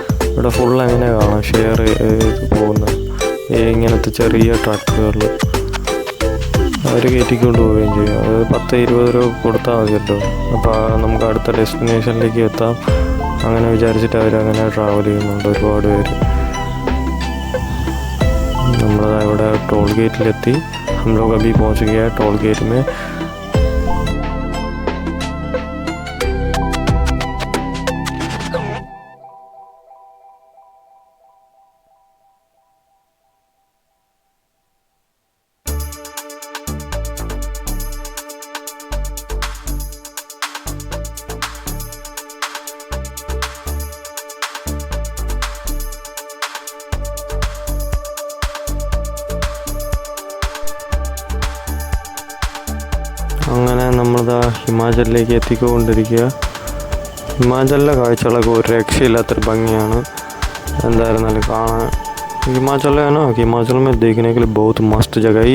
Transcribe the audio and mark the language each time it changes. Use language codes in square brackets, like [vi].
[ml] ഇവിടെ ഫുൾ അങ്ങനെ കാണാം ഷെയർ ചെയ്ത് പോകുന്ന ഇങ്ങനത്തെ ചെറിയ ട്രക്കുകൾ അവർ കയറ്റിക്കൊണ്ട് പോവുകയും ചെയ്യും. അത് 10-20 രൂപ കൊടുത്താൽ മതിയല്ലോ, അപ്പോൾ നമുക്ക് അടുത്ത ഡെസ്റ്റിനേഷനിലേക്ക് എത്താം. അങ്ങനെ വിചാരിച്ചിട്ട് അവരങ്ങനെ ട്രാവൽ ചെയ്യുന്നുണ്ട് ഒരുപാട് പേര്. ഇവിടെ [hi] टोल गेटिलेती. हम लोग अभी पहुंच गया है टोल गेट में. [ml] അങ്ങനെ നമ്മളിതാ ഹിമാചലിലേക്ക് എത്തിക്കൊണ്ടിരിക്കുക. ഹിമാചലിലെ കാഴ്ചകളൊക്കെ ഒരു രക്ഷയില്ലാത്തൊരു ഭംഗിയാണ്. എന്തായിരുന്നാലും കാണാൻ [hi] हिमाचल है ना, हिमाचल में देखने के लिए बहुत मस्त जगह है.